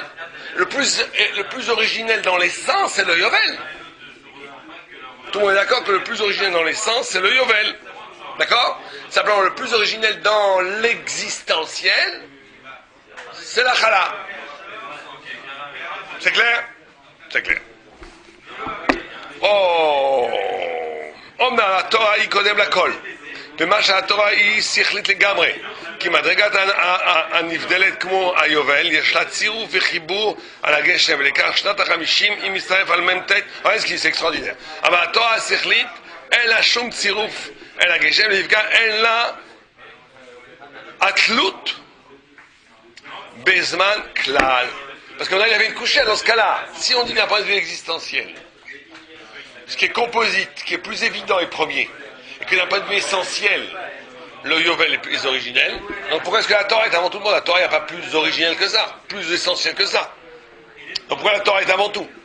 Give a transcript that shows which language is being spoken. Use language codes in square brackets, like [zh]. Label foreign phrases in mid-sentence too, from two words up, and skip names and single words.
[fr] Le plus originel dans l'essence, c'est le Yovel. Tout le monde est d'accord que le plus originel dans l'essence, c'est le Yovel. D'accord? Simplement, le plus originel dans l'existentiel, c'est la chala. C'est clair? C'est clair. Oh! [he] אמנם התורה היא קודם לכל, ומה שהתורה היא שכלית לגמרי, כי מדרגת הנבדלת כמו היובל, יש לה צירוף וחיבור על הגשם, ולכך שנת ה-50 היא מצטרף על מ"ט, זה אקסטרורדינר. אבל התורה השכלית, אין לה שום צירוף אל הגשם, ולפגע אין לה התלות בזמן כלל. [fr] Parce qu'on avait une couchée dans ce cas-là. Si on dit d'un point de vue existentiel, ce qui est composite, qui est plus évident et premier, et que d'un point de vue essentiel, le Yovel est plus originel, donc pourquoi est-ce que la Torah est avant tout le monde? La Torah n'est pas plus originelle que ça, plus essentielle que ça. Donc pourquoi la Torah est avant tout?